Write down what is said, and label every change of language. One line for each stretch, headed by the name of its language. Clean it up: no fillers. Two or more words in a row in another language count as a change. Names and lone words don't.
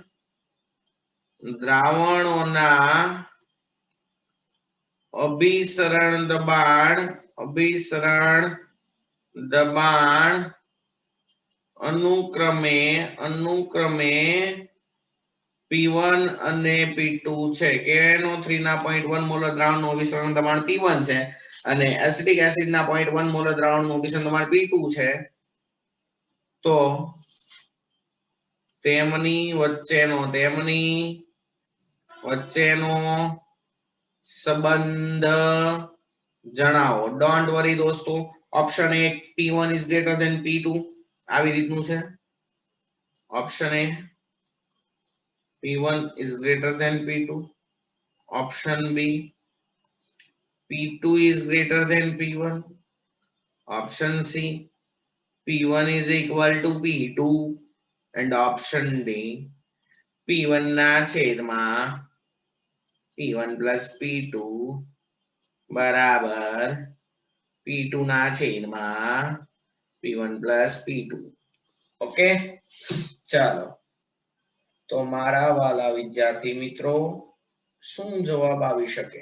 Gujarati: દ્રાવણોના અભિસરણ દબાણ અનુક્રમે P1 અને P2 છે KNO3 ના 0.1 મોલર દ્રાવણનું અભિસરણ દબાણ P1 છે અને એસિટિક એસિડ ના 0.1 મોલર દ્રાવણનું અભિસરણ દબાણ P2 છે તો તેમની વચ્ચેનો સંબંધ જણાવો
English: don't worry
Gujarati: દોસ્તો ઓપ્શન 1
English: P1 is greater than P2
Gujarati: આવી રીતનું છે
English: Option A, P1 is greater than P2. Option B, P2 is greater than P1. Option C, P1 is equal to P2. And option D,
Gujarati: P1 ના છેદમાં P1 plus P2 બરાબર P2 ના છેદમાં P1 plus P2. ઓકે, ચાલો તો મારા વાલા વિદ્યાર્થી મિત્રો શું જવાબ આવી શકે?